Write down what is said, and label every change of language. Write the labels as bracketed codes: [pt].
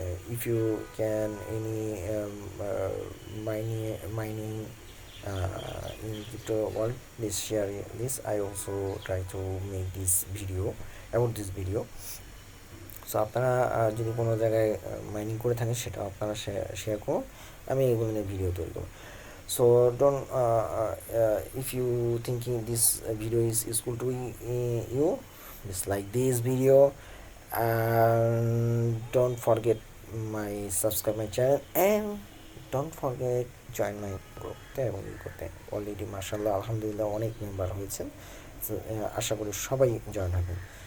[en] If you can any mining in crypto world, please share this. I also try to make this video about this video. [bn] So আপনারা যদি কোনো জায়গায় mining করে থাকেন সেটা আপনারা শেয়ার করুন, আমি এগুলো নিয়ে ভিডিও তৈরি করব। [en] So don't if you thinking this video is useful to you, just like this video and don't forget my subscribe my channel and don't forget join my group [bn] এবং করতে। অলরেডি মাশাআল্লাহ আলহামদুলিল্লাহ অনেক মেম্বার হয়েছেন, আশা করি সবাই জয়েন হবেন।